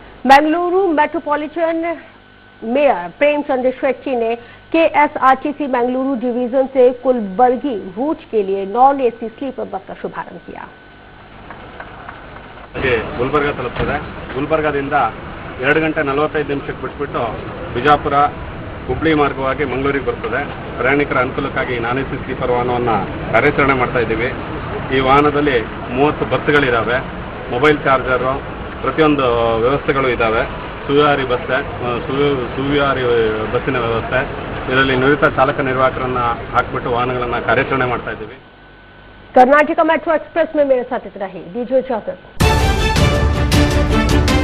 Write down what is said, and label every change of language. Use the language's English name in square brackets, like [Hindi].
[Hindi] Bengaluru metropolitan mayor Premchandra Shetty ने KSRTC Bengaluru division से Kalburgi root के लिए नॉन AC स्लीपर बस का शुभारंभ किया। [Kannada] ಗುಲ್ಬರ್ಗ ತಲುಪ್ತದೆ. ಗುಲ್ಬರ್ಗದಿಂದ 2 ಗಂಟೆ 45 ನಿಮಿಷಕ್ಕೆ ಬಿಟ್ಬಿಟ್ಟು ಬಿಜಾಪುರ ಹುಬ್ಳಿ ಮಾರ್ಗವಾಗಿ ಮಂಗಳೂರಿಗೆ ಬರ್ತದೆ. ಪ್ರಯಾಣಿಕರ ಅನುಕೂಲಕ್ಕಾಗಿ ನಾನ್ AC ಸ್ಲೀಪರ್ ವಾಹನವನ್ನು ಕಾರ್ಯಾಚರಣೆ ಮಾಡ್ತಾ ಇದ್ದೀವಿ. ಈ ವಾಹನದಲ್ಲಿ 30 ಬಸ್ಗಳಿದ್ದಾವೆ, ಮೊಬೈಲ್ ಚಾರ್ಜರು, ಪ್ರತಿಯೊಂದು ವ್ಯವಸ್ಥೆಗಳು ಇದ್ದಾವೆ. ಸುವ್ಯಾರಿ ಬಸ್ಸಿನ ವ್ಯವಸ್ಥೆ. ಇದರಲ್ಲಿ ನುರಿತ ಚಾಲಕ ನಿರ್ವಾಹಕರನ್ನ ಹಾಕಿಬಿಟ್ಟು ವಾಹನಗಳನ್ನು ಕಾರ್ಯಾಚರಣೆ ಮಾಡ್ತಾ ಇದ್ದೀವಿ. [Hindi] कर्नाटका मेट्रो एक्सप्रेस में मेरे साथ इतना ही। दीजिए इजाजत।